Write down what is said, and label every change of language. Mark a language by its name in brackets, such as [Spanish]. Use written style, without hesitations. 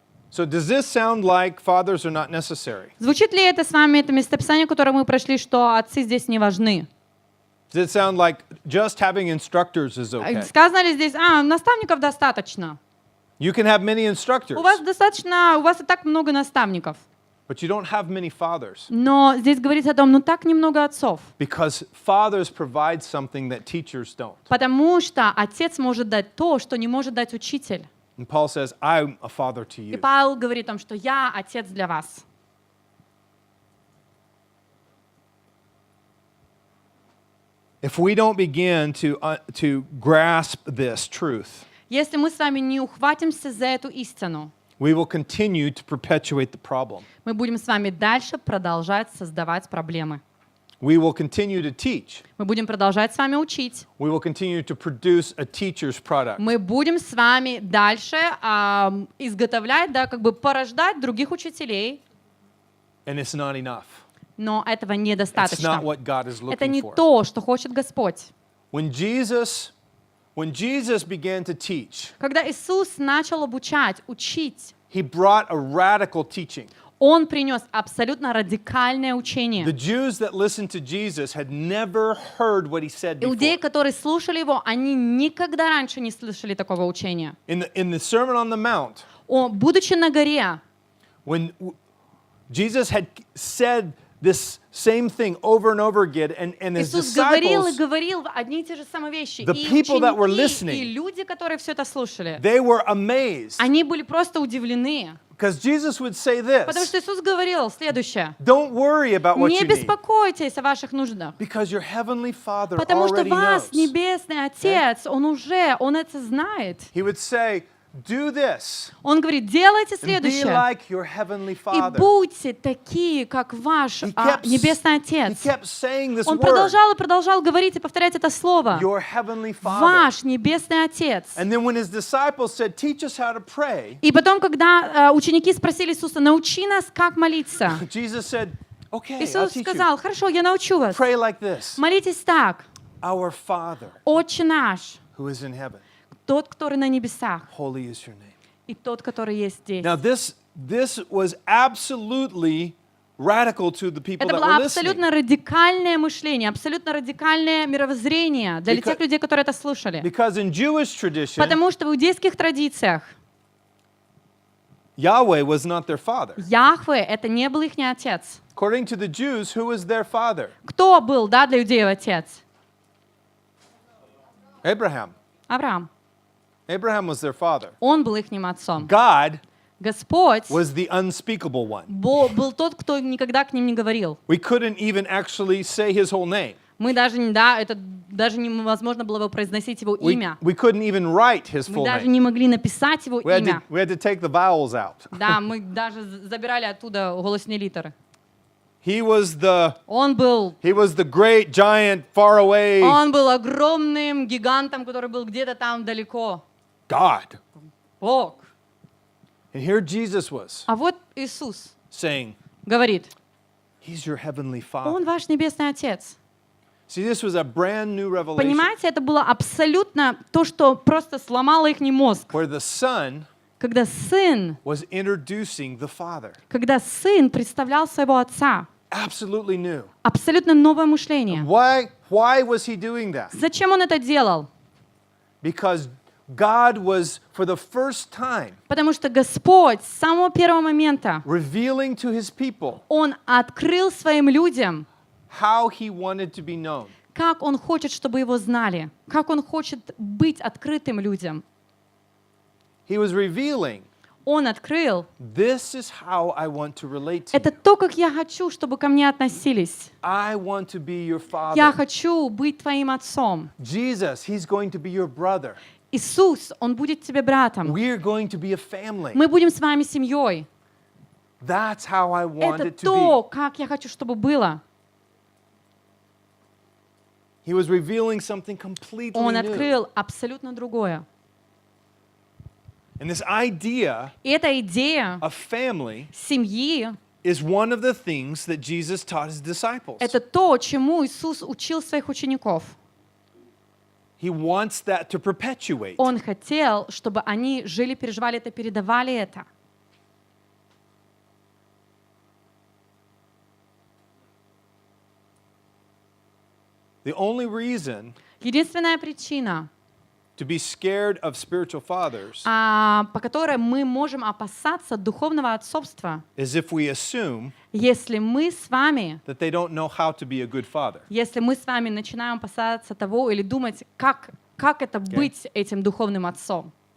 [English] So does this sound like fathers are not necessary? [Russian] Звучит ли это с вами, это местописание, которое мы прошли, что отцы здесь не важны? [English] Does it sound like just having instructors is okay? [Russian] Сказано ли здесь, наставников достаточно? [English] You can have many instructors, [Russian] У вас достаточно, у вас и так много наставников. [English] but you don't have many fathers. [Russian] Но здесь говорится о том, так немного отцов. [English] Because fathers provide something that teachers don't. [Russian] Потому что отец может дать то, что не может дать учитель. [English] And Paul says, I'm a father to [Russian] И [English] you. [Russian] Павел говорит о том, что я отец для вас. [English] If we don't begin to grasp this truth, [Russian] Если мы с вами не ухватимся за эту истину, [English] we will continue to perpetuate the problem. [Russian] мы будем с вами дальше продолжать создавать проблемы. [English] We will continue to teach. [Russian] Мы будем продолжать с вами учить. [English] We will continue to produce a teacher's product. [Russian] Мы будем с вами дальше изготовлять, порождать других учителей. [English] And it's not enough. [Russian] Но этого [English] It's not [Russian] недостаточно. [English] what God is [Russian] Это [English] looking [Russian] не [English] for. [Russian] то, что хочет Господь. [English] When Jesus began to teach, [Russian] Когда Иисус начал обучать, учить, [English] he brought a radical teaching. [Russian] Он принес абсолютно радикальное учение. [English] The Jews that listened to Jesus had never heard what he said [Russian] Иудеи, [English] before. [Russian] которые слушали его, они никогда раньше не слышали такого учения. [English] In the Sermon on the Mount, [Russian] Будучи на горе, [English] when Jesus had said this same thing over and over again, and his [Russian] Иисус говорил и [English] disciples, [Russian] говорил одни и те же самые вещи. [English] the [Russian] И [English] people that were [Russian] ученики, [English] listening, [Russian] и люди, которые все это слушали, [English] they were amazed. [Russian] они были просто удивлены. [English] Because Jesus would say [Russian] Потому [English] this, [Russian] что Иисус говорил следующее. [English] don't worry about what [Russian] Не [English] you need, [Russian] беспокойтесь о ваших нуждах. [English] because your heavenly Father [Russian] Потому что [English] already [Russian] вас, [English] knows. [Russian] Небесный Отец, Он это знает. [English] He would say, do this, [Russian] Он говорит, делайте [English] and be [Russian] следующее. [English] like your heavenly [Russian] И [English] Father. [Russian] будьте такие, как ваш Небесный [English] He [Russian] Отец. [English] kept saying this [Russian] Он [English] word, [Russian] продолжал и продолжал говорить и повторять это слово. [English] your heavenly Father. [Russian] Ваш Небесный Отец. [English] And then when his disciples said, teach us how to pray, [Russian] И потом, когда ученики спросили Иисуса, научи нас, как молиться, [English] Jesus said, okay, I'll [Russian] Иисус [English] teach you. [Russian] сказал, хорошо, я научу вас. [English] Pray like this. [Russian] Молитесь так. [English] Our Father [Russian] Отче наш, [English] who is in heaven, [Russian] тот, который на небесах, [English] holy is your name. [Russian] и тот, который есть здесь. [English] Now this was absolutely radical to the people [Russian] Это было [English] were listening. [Russian] абсолютно радикальное мышление, абсолютно радикальное мировоззрение для тех людей, которые это слушали. [English] Because in Jewish tradition, [Russian] Потому что в иудейских традициях [English] Yahweh was not their father. [Russian] Яхве — это не был их отец. [English] According to the Jews, who was their father? [Russian] Кто был, для иудеев отец? [English] Abraham. [Russian] Авраам. [English] Abraham was their father. [Russian] Он был их отцом. [English] God [Russian] Господь [English] was the unspeakable one. [Russian] был тот, кто никогда к ним не говорил. [English] We couldn't even actually say his whole name. [Russian] Мы даже, это даже невозможно было бы произносить его имя. [English] We couldn't even write his [Russian] Мы [English] full [Russian] даже [English] name. [Russian] не могли написать его [English] We [Russian] имя. [English] had to take the vowels out. [Russian] Да, мы даже забирали оттуда голосные литеры. [English] He was the [Russian] Он был [English] great giant far away [Russian] огромным гигантом, который был где-то там далеко. [English] God. [Russian] Бог. [English] And here Jesus was [Russian] А вот Иисус [English] saying, [Russian] говорит, [English] he's your heavenly [Russian] Он ваш Небесный Отец. [English] See, this was a brand new revelation [Russian] Понимаете, это было абсолютно то, что просто сломало их мозг. [English] where the Son [Russian] Когда сын представлял своего Отца. [English] Absolutely new. [Russian] Абсолютно новое мышление. [English] Why was he doing that? [Russian] Зачем он это делал? [English] Because God was, for the first time, [Russian] Потому что Господь с самого первого момента, [English] revealing to his people [Russian] Он открыл своим людям, [English] how he wanted to be known. [Russian] как Он хочет, чтобы Его знали, как Он хочет быть открытым людям. [English] He was revealing, [Russian] Он открыл, [English] this is how I want to relate to [Russian] это [English] you. [Russian] то, как я хочу, чтобы ко мне относились. [English] I want to be your [Russian] Я [English] father. [Russian] хочу быть твоим отцом. [English] Jesus, he's going to be your brother. [Russian] Иисус, Он будет тебе братом. [English] We're going to be a family. [Russian] Мы будем с вами семьей. [English] That's how I want [Russian] Это [English] it to [Russian] то, [English] be. [Russian] как я хочу, чтобы было. [English] He was revealing something completely [Russian] Он [English] new. [Russian] открыл абсолютно другое. [English] And this idea [Russian] И эта идея [English] of family [Russian] семьи [English] is one of the things that Jesus taught his disciples. [Russian] это то, чему Иисус учил своих учеников. [English] He wants that to perpetuate. [Russian] Он хотел, чтобы они жили, переживали это, передавали это. [English] The only reason [Russian] Единственная причина, [English] to be scared of spiritual fathers [Russian] по которой мы можем опасаться духовного отцовства, [English] is if we assume [Russian] если мы с вами [English] that [Russian] мы с вами начинаем опасаться того или думать, как это быть этим духовным отцом.